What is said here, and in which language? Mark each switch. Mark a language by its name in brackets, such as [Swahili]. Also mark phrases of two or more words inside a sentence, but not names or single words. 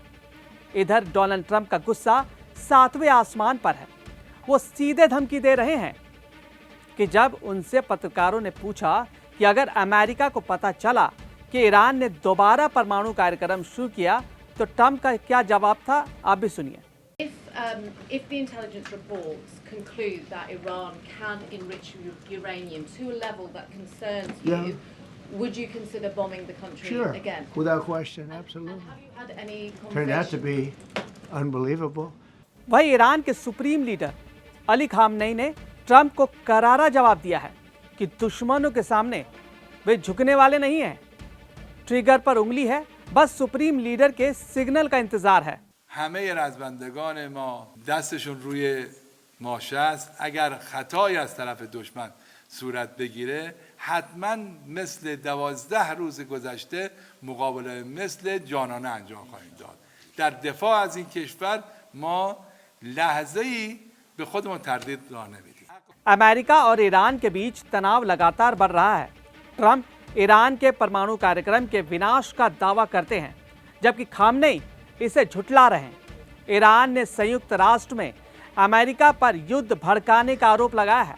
[Hindi] इधर डोनाल्ड ट्रंप का गुस्सा 7वें आसमान पर है। वो सीधे धमकी दे रहे हैं कि जब उनसे पत्रकारों ने पूछा कि अगर अमेरिका को पता चला कि ईरान ने दोबारा परमाणु कार्यक्रम शुरू किया तो ट्रंप का क्या जवाब था, आप भी सुनिए। [English] If the intelligence reports conclude that Iran can enrich uranium to a level that concerns you, would you consider bombing the country again? Sure, without question, absolutely. Have you had any conversations? Turned out to be unbelievable. [Hindi] वही ईरान के [English] supreme leader [Hindi] अली खामनेई ने ट्रंप को करारा जवाब दिया है कि दुश्मनों के सामने वे झुकने वाले नहीं हैं। ट्रिगर पर उंगली है, बस [English] supreme leader [Hindi] के सिग्नल का इंतजार है। [Persian] همه رزمندگان ما دستشون روی ماشه است. اگر خطایی از طرف دشمن صورت بگیره حتما مثل 12 روز گذشته مقابله مثل جانانه انجام خواهیم داد. در دفاع از این کشور ما لحظه‌ای به خودمون تردید راه نمیدیم. [Hindi] अमेरिका और ईरान के बीच तनाव लगातार बढ़ रहा है। ट्रंप ईरान के परमाणु कार्यक्रम के विनाश का दावा करते हैं, जबकि खामनेई इसे झुठला रहे हैं। ईरान ने संयुक्त राष्ट्र में अमेरिका पर युद्ध भड़काने का आरोप लगाया है।